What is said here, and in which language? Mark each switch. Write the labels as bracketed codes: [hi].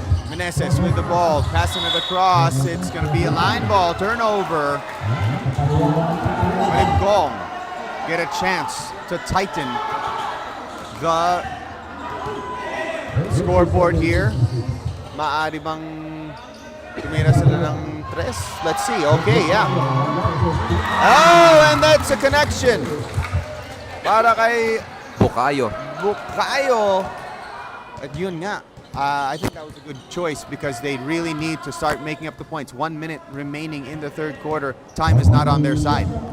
[en] Meneses with the ball, passing it across. It's going to be a line ball, turnover. Malibkong get a chance to tighten the scoreboard here. [tl] Maaari bang tumira sila ng tres? [en] Let's see. Okay, yeah. Oh, and that's a connection. [tl] Para kay Bukayo. Bukayo. At yun nga. [en] I think that was a good choice because they really need to start making up the points. 1 minute remaining in the third quarter. Time is not on their side.